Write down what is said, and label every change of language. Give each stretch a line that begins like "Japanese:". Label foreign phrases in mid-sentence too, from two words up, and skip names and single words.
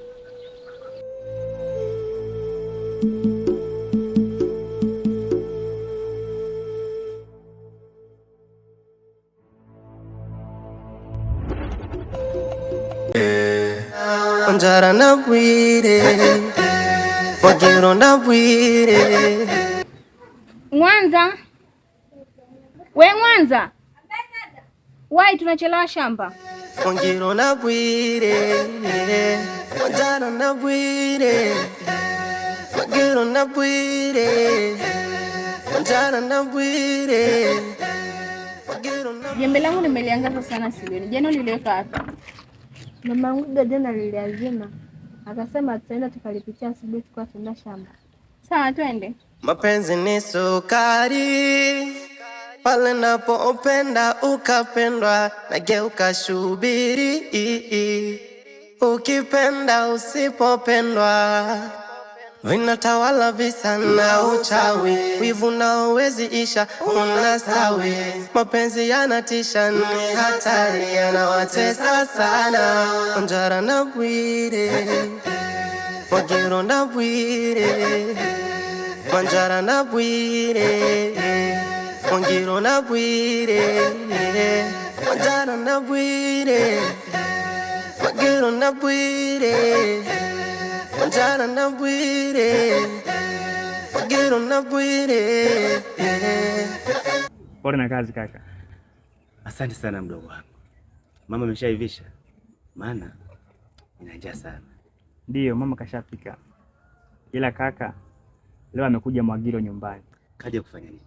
Swahili: Njara na Bwire, Wagiro na Bwire. Mwanza, we Mwanza, wai tunachelewa shamba. Wagiro na Bwire, Njara na Bwire, Wagiro na Bwire, Njara na Bwire. Jembe langu nimeliangaza sana sileni. Jana niliweka hapa. Mama yangu jana liliazima. Akasema tutaenda tukalipitia asubuhi tukao tuenda shamba. Sawa twende. Mapenzi ni sukari, pale napopenda ukapendwa, nageuka shubiri. Ukipenda usipopendwa, vinatawala visa na uchawi, wivu na uwezi isha unastawi. Mapenzi yanatisha, ni hatari, yanawatesa sana. Njara na Bwire, Wagiro na Bwire, Njara na Bwire, Wagiro na Bwire, Njara na Bwire, Wagiro na Bwire, Njara na Bwire, Wagiro na Bwire. Pole na kazi kaka. Asante sana mdogo wangu. Mama ameshaivisha? Maana ina njaa sana. Ndiyo, mama kashapika. Ila kaka, leo amekuja Mwagiro nyumbani. Kaja kufanya nini?